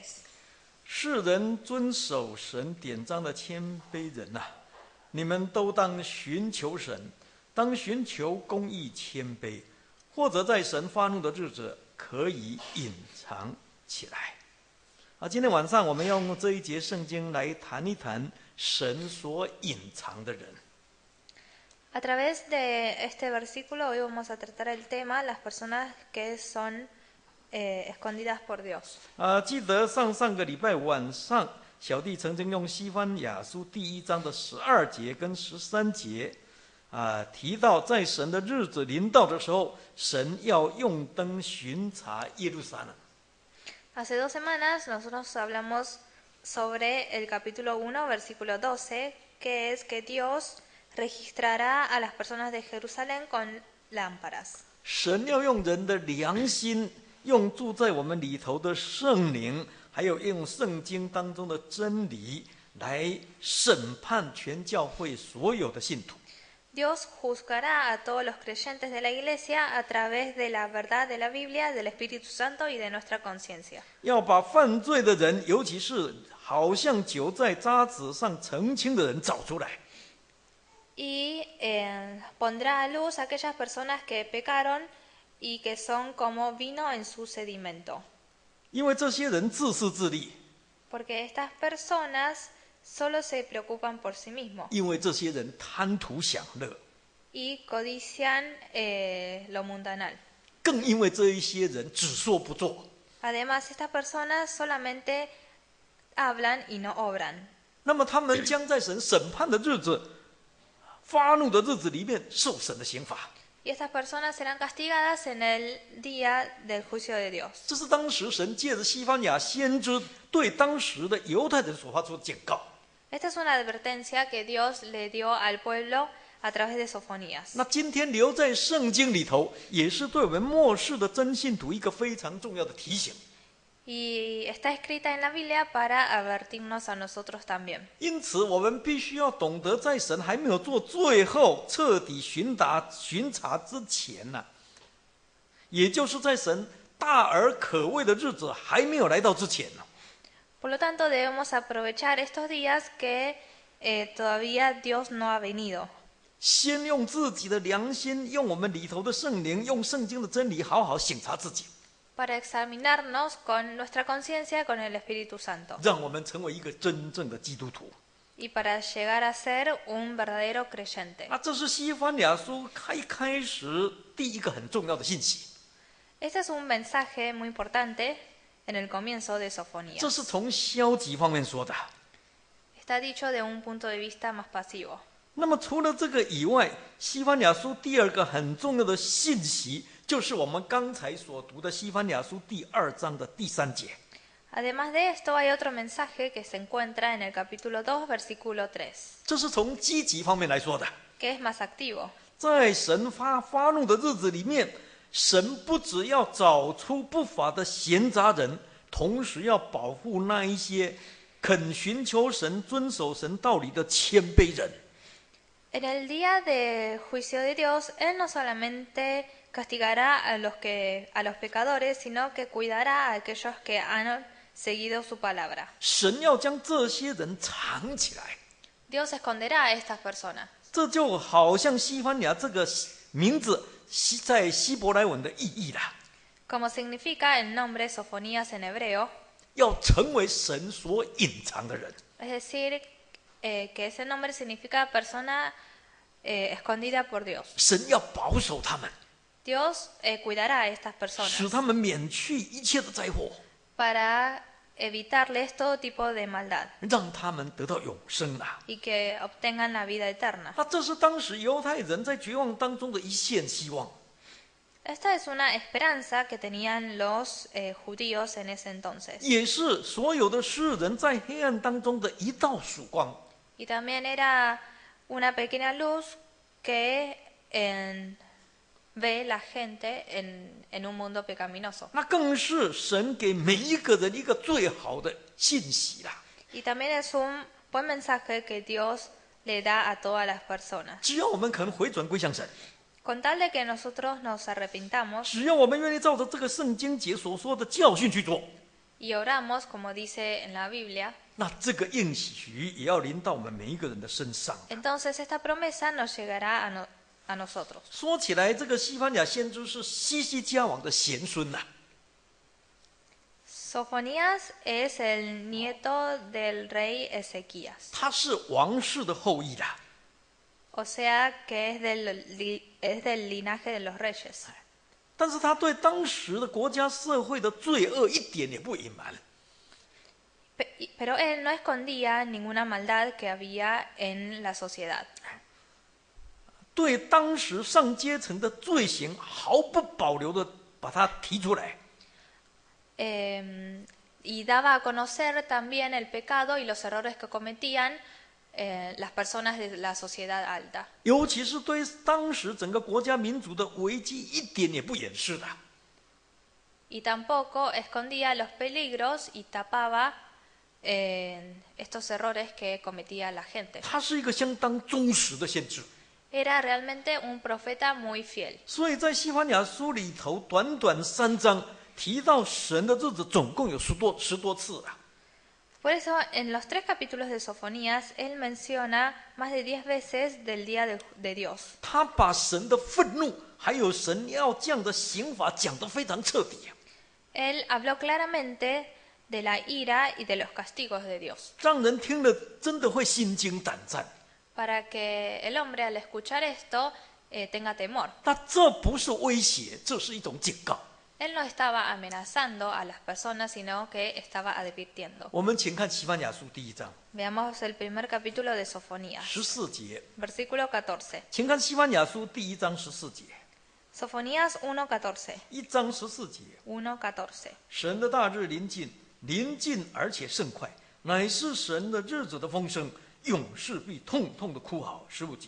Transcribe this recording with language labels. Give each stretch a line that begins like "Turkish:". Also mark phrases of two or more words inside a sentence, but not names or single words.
Chinese: 世人遵守神典章的谦卑人呐、你们都当寻求神，当寻求公义谦卑，或者在神发怒的日子可以隐藏起来。今天晚上我们要用这一节圣经来谈一谈神所隐藏的人。
Spanish: A través de este versículo hoy vamos a tratar el tema las personas que son escondidas por Dios.
Chinese: 记得上个礼拜晚上，小弟曾经用西番雅书第1章的12节跟13节，提到在神的日子临到的时候，神要用灯巡查耶路撒冷。
Spanish: Hace 2 semanas nosotros hablamos sobre el capítulo 1, versículo 12, que es que Dios registrará a las personas de Jerusalén con lámparas.
Chinese: 神要用人的良心，用住在我们里头的圣灵，还有用圣经当中的真理，来审判全教会所有的信徒。
Spanish: Dios juzgará a todos los creyentes de la iglesia a través de la verdad de la Biblia, del Espíritu Santo y de nuestra conciencia.
Chinese: 要把犯罪的人，尤其是好像酒在渣子上澄清的人找出来。
Spanish: Y pondrá a luz a aquellas personas que pecaron y que son como vino en su sedimento.
Chinese: 因为这些人自私自利，
Spanish: Porque estas personas solo se preocupan por sí mismos
Chinese: 因为这些人贪图享乐，
Spanish: y codician lo mundanal.
Chinese: 更因为这一些人只说不做。
Spanish: Además, estas personas solamente hablan y no obran.
Chinese: 那么他们将在神审判的日子、发怒的日子里面受神的刑罚。
Spanish: Y estas personas serán castigadas en el día del juicio de Dios.
Chinese: 这是当时神借着西番雅先知对当时的犹太人所发出的警告。
Spanish: Esta es una advertencia que Dios le dio al pueblo a través de Sofonías.
Chinese: 那今天留在圣经里头，也是对我们末世的真信徒一个非常重要的提醒。
Spanish: Y está escrita en la Biblia para advertirnos a nosotros también.
Chinese: 因此，我们必须要懂得，在神还没有做最后彻底巡查之前呢、也就是在神大而可畏的日子还没有来到之前呢、
Spanish: Por lo tanto, debemos aprovechar estos días que todavía Dios no ha venido.
Chinese: 先用自己的良心，用我们里头的圣灵，用圣经的真理，好好省察自己，
Spanish: Para examinarnos con nuestra conciencia, con el Espíritu Santo.
Chinese: 让我们成为一个真正的基督徒。
Spanish: Y para llegar a ser un verdadero creyente.
Chinese: 这是西番雅书开始第一个很重要的信息。
Spanish: Este es un mensaje muy importante en el comienzo de Sofonías.
Chinese: 这是从消极方面说的。
Spanish: Está dicho de un punto de vista más pasivo.
Chinese: 那么除了这个以外，西番雅书第2个很重要的信息，就是我们刚才所读的西番雅书第2章的第3节。
Spanish: Además de esto, hay otro mensaje que se encuentra en el capítulo 2, versículo 3,
Chinese: 这是从积极方面来说的。
Spanish: que es más activo.
Chinese: 在神发怒的日子里面，神不只要找出不法的闲杂人，同时要保护那一些肯寻求神、遵守神道理的谦卑人。
Spanish: En el día de juicio de Dios, Él no solamente castigará a los pecadores, sino que cuidará a aquellos que han seguido su palabra.
Chinese: 神要将这些人藏起来，
Spanish: Dios esconderá a estas personas.
Chinese: 这就好像西番雅这个名字在希伯来文的意义啦，
Spanish: Como significa el nombre Sofonías en hebreo,
Chinese: 要成为神所隐藏的人。
Spanish: es decir, que ese nombre significa persona escondida por Dios.
Chinese: 神要保守他们，
Spanish: Dios cuidará a estas
Chinese: 使
Spanish: personas
Chinese: 他们免去一切的灾祸，
Spanish: para evitarles todo tipo de maldad
Chinese: 让他们得到永生啊！
Spanish: y que obtengan la vida eterna.
Chinese: 这是当时犹太人在绝望当中的一线希望。
Spanish: Esta es una esperanza que tenían los judíos en ese entonces.
Chinese: 也是所有的世人在黑暗当中的一道曙光。
Spanish: Y también era una pequeña luz que ve la gente en un mundo pecaminoso.
Chinese: 那更是神给每一个人一个最好的信息啦。
Spanish: Y también es un buen mensaje que Dios le da a todas las personas.
Chinese: 只要我们肯回转归向神，
Spanish: Con tal de que nosotros nos arrepintamos
Chinese: 只要我们愿意照着这个圣经节所说的教训去做，
Spanish: y oramos, como dice en la Biblia,
Chinese: 那这个应许也要临到我们每一个人的身上。
Spanish: entonces esta promesa nos llegará a nosotros.
Chinese: 说起来，这个西番雅先知是西西家王的贤孙呐、
Spanish: Sofonías es el nieto del rey Ezequías,
Chinese: 他是王室的后裔啦。
Spanish: o sea que es del linaje de los reyes.
Chinese: 但是他对当时的国家社会的罪恶一点也不隐瞒。
Spanish: Pero él no escondía ninguna maldad que había en la sociedad.
Chinese: 对当时上阶层的罪行毫不保留的把它提出来。
Spanish: Y daba a conocer también el pecado y los errores que cometían las personas de la sociedad alta.
Chinese: 尤其是对当时整个国家民族的危机一点也不掩饰的。
Spanish: Y tampoco escondía los peligros y tapaba estos errores que cometía la gente.
Chinese: 他是一个相当忠实的先知，
Spanish: Era realmente un profeta muy fiel.
Chinese: 所以在西番雅书里头，短短3章提到神的日子总共有十多次啊。
Spanish: Por eso, en los 3 capítulos de Sofonías, él menciona más de 10 veces del día de Dios.
Chinese: 他把神的愤怒还有神要降的刑罚讲得非常彻底，
Spanish: Él habló claramente de la ira y de los castigos de Dios,
Chinese: 让人听了真的会心惊胆战。
Spanish: para que el hombre al escuchar esto tenga temor.
Chinese: 那这不是威胁，这是一种警告。
Spanish: Él no estaba amenazando a las personas, sino que estaba advirtiendo.
Chinese: 我们请看西番雅书第1章
Spanish: Veamos el primer capítulo de Sofonías,
Chinese: 14 节，
Spanish: versículo 14.
Chinese: 请看西番雅书第1章14节。
Spanish: Sofonías 1:14.
Chinese: 1章14节，
Spanish: 1:14.
Chinese: 神的大日临近，临近而且甚快，乃是神的日子的风声，勇士必痛痛的哭嚎。15节，